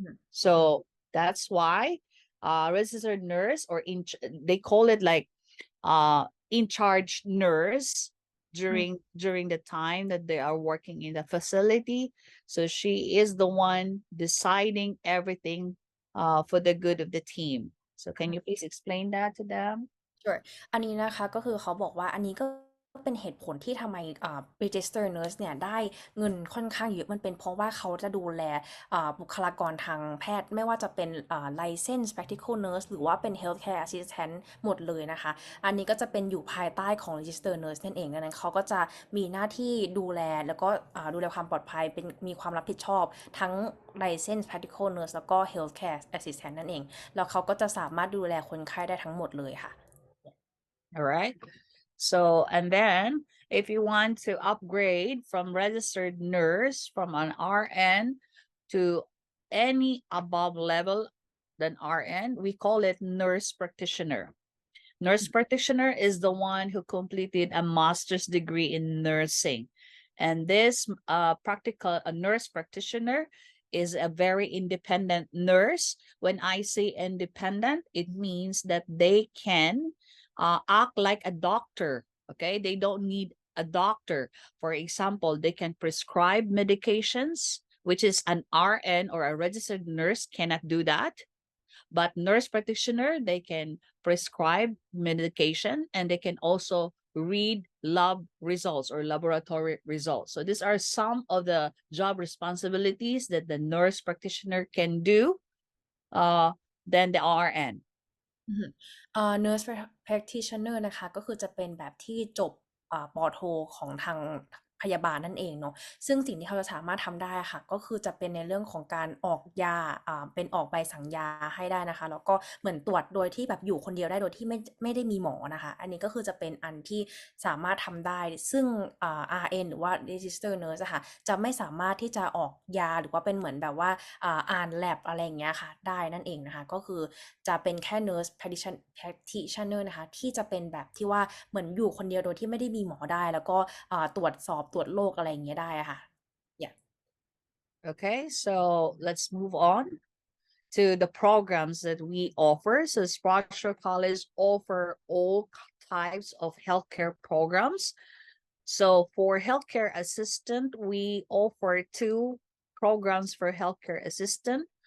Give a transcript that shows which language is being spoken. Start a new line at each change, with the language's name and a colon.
English: So that's why registered nurse, or they call it like in charge nurse during the time that they are working in the facility. So she is the one deciding everything for the good of the team. So can you please explain that to them? Sure
Thai: อันนี้นะคะก็คือเขาบอกว่าอันนี้ก็เป็นเหตุผลที่ทำไมRegister Nurse เนี่ยได้เงินค่อนข้างเยอะมันเป็นเพราะว่าเขาจะดูแล บุคลากรทางแพทย์ไม่ว่าจะเป็นLicense Practical Nurse หรือว่าเป็น Healthcare Assistant หมดเลยนะคะอันนี้ก็จะเป็นอยู่ภายใต้ของ Register Nurse นั่นเองดังนั้นเขาก็จะมีหน้าที่ดูแลแล้วก็ดูแลความปลอดภัยเป็นมีความรับผิดชอบทั้ง License Practical Nurse แล้วก็ Healthcare Assistant นั่นเองแล้วเขาก็จะสามารถดูแลคนไข้ได้ทั้งหมดเลยค่ะ
English: All right. So, and then if you want to upgrade from registered nurse from an RN to any above level than RN, we call it nurse practitioner. Nurse practitioner is the one who completed a master's degree in nursing. And this nurse practitioner is a very independent nurse. When I say independent, it means that they can act like a doctor. Okay, they don't need a doctor. For example, they can prescribe medications, which is an RN or a registered nurse cannot do that. But nurse practitioner, they can prescribe medication, and they can also read lab results or laboratory results. So these are some of the job responsibilities that the nurse practitioner can do than the RN.
Thai: Nurse Practitioner นะคะก็คือจะเป็นแบบที่จบปโทของทางพยาบาลนั่นเองเนาะซึ่งสิ่งที่เขาจะสามารถทำได้ค่ะก็คือจะเป็นในเรื่องของการออกยาเป็นออกใบสั่งยาให้ได้นะคะแล้วก็เหมือนตรวจโดยที่แบบอยู่คนเดียวได้โดยที่ไม่ได้มีหมอนะคะอันนี้ก็คือจะเป็นอันที่สามารถทำได้ซึ่ง RN หรือว่า Register Nurse อะค่ะจะไม่สามารถที่จะออกยาหรือว่าเป็นเหมือนแบบว่าอ่าน lab อะไรอย่างเงี้ยค่ะได้นั่นเองนะคะก็คือจะเป็นแค่ Nurse Practitioner นะคะที่จะเป็นแบบที่ว่าเหมือนอยู่คนเดียวโดยที่ไม่ได้มีหมอได้แล้วก็ตรวจสอบตรวจโรคอะไรอย่างเงี้ยได้อะค่ะ
English: yeah Okay, so let's move on to the programs that we offer. So Sprott Shaw College offer all types of healthcare programs. So for healthcare assistant, we offer 2 programs for healthcare assistant.